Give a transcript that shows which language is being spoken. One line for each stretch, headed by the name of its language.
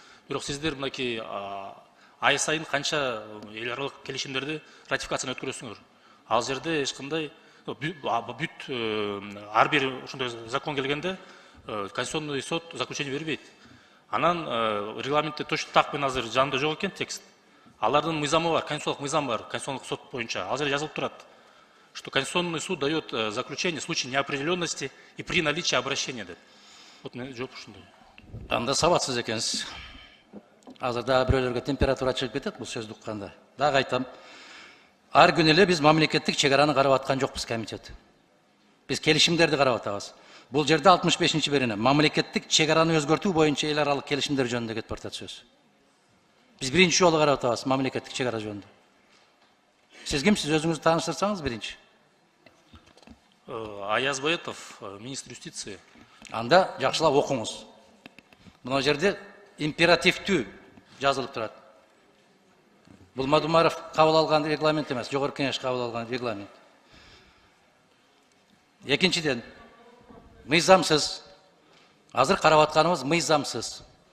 Kyrgyz: Бирок сиздер мынакей ай сайын канча эл аралык келишимдерди ратификацияны өткөрөсүңөр. Ал жерде эч кандай бүт ар бир ошондой закон келгенде Конституционный суд заключение бербейт. Анан регламентте
Russian: точно так
Kyrgyz: менен азыр жанында жок экен текст. Алардын мыйзамы бар, конституциялык мыйзам бар, конституционный суд боюнча. Ал жерде жазылып турат,
Russian: что Конституционный суд дает заключение в случае неопределенности и при наличии обращения.
Kyrgyz: Вот жооп ушундай. Анда сабатсыз экенсиз. Азыр дагы бирөөлөргө температура чыгып кетет бул сөздү укканда. Дагы айтам. Ар күнү эле биз мамлекеттик чек араны карап аткан жокпуз комитет. Биз келишимдерди карап атабыз. Бул жерде 65 берене мамлекеттик чек араны өзгөртүү боюнча эл аралык келишимдер жөнүндө кетип баратат сөз. Биз биринчи жолу карап атабыз мамлекеттик чек ара жөнүндө. Сиз кимсиз, өзүңүздү тааныштырсаңыз биринчи.
Russian: Аяз Боетов, министр юстиции.
Kyrgyz: Анда жакшылап окуңуз. Мына жерде императивдүү жазылып турат. Бул Модумаров кабыл алган регламент эмес, жогорку кеңеш кабыл алган регламент. Экинчиден, мыйзамсыз. Азыр карап атканыбыз мыйзамсыз.